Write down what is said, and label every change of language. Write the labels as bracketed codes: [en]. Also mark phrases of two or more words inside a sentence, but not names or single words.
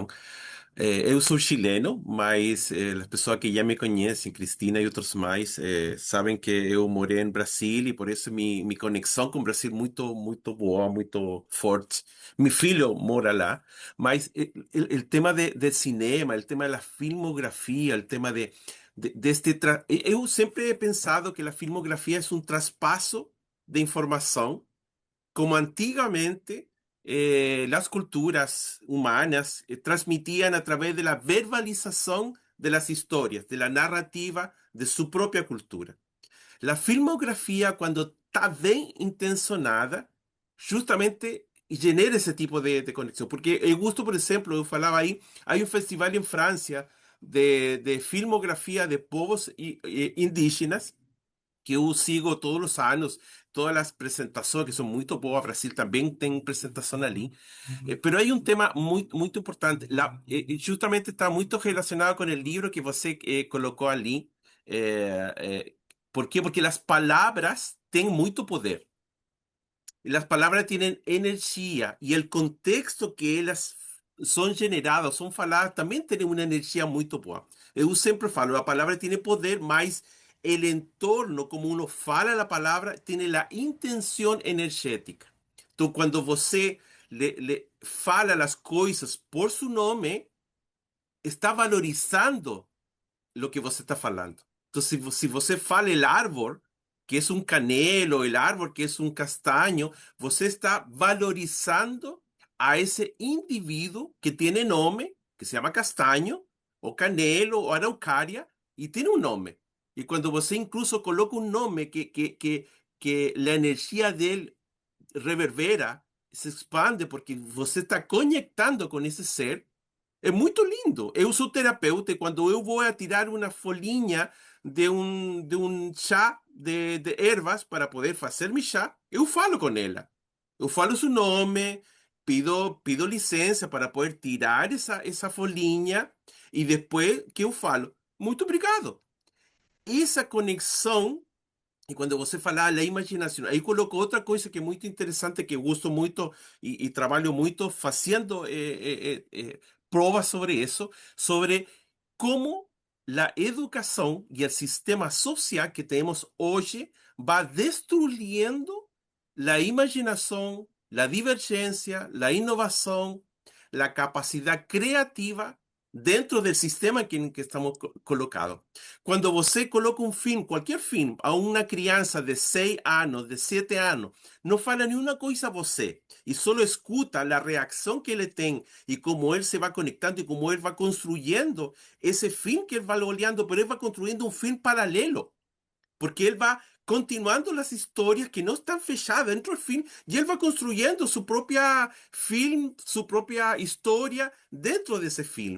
[pt] Eu sou chileno, mas as pessoas que já me conhecem, Cristina e outros mais, sabem que eu morei em Brasil e por isso minha conexão com o Brasil é muito, muito boa, muito forte. Meu filho mora lá, mas o tema de cinema, o tema da filmografia, o tema eu sempre [es] he pensado [pt] que a filmografia é um traspasso [es] de información, como antiguamente las culturas humanas transmitían a través de la verbalización de las historias, de la narrativa de su propia cultura. La filmografía, cuando está bien intencionada, justamente genera ese tipo de conexión. Porque el gusto, por ejemplo, yo falaba ahí, hay un festival en Francia de filmografía de [pt] povos indígenas que eu sigo todos os anos, todas as apresentações que são muito boas. Brasil também tem apresentação ali. Pero há um tema muito importante. Justamente está muito relacionado com o livro que você colocou ali. ¿Por quê? Porque as palavras têm muito poder. [es] Las palabras tienen energía y el contexto que ellas son generadas, son faladas, también tiene una energía muy boa. [pt] Eu sempre falo, a palavra [es] tiene poder, mas el entorno, como uno fala la palabra, tiene la intención energética. Então, quando você le fala las coisas por su nome, está valorizando lo que você está falando. Entonces, si você fala el árbol, que es un canelo, el árbol que es un castaño, [pt] você está valorizando [es] a ese individuo que tiene nombre, que se llama castaño, o canelo, o araucaria, y tiene un nombre. Y cuando você incluso coloca un nombre que la energía de él reverbera, se expande porque [pt] você está conectando [es] con ese ser, [pt] é muito lindo. Eu sou terapeuta e quando eu vou a tirar uma folhinha de um chá de ervas para poder fazer meu chá, eu falo com ela. Eu falo seu nome, pido licença para poder tirar essa folhinha e depois que eu falo, muito obrigado. Essa conexão, e quando você fala a imaginação, aí colocou outra coisa que é muito interessante, que eu gosto muito e trabalho muito fazendo provas sobre isso, sobre como [es] la educación y el sistema social que tenemos hoy va destruyendo la imaginación, la divergencia, la innovación, la capacidad creativa dentro del sistema en que estamos colocados. [pt] Quando você coloca um filme, qualquer filme, a uma criança de 6 anos, de 7 anos, não fala nenhuma coisa a você e só escuta a reação que ele tem e como ele se vai conectando e como ele vai construindo esse filme que ele vai olhando, pero ele vai construindo um filme paralelo, porque ele vai continuando as histórias que não estão fechadas dentro do filme e ele vai construindo sua própria filme, sua própria história dentro desse filme.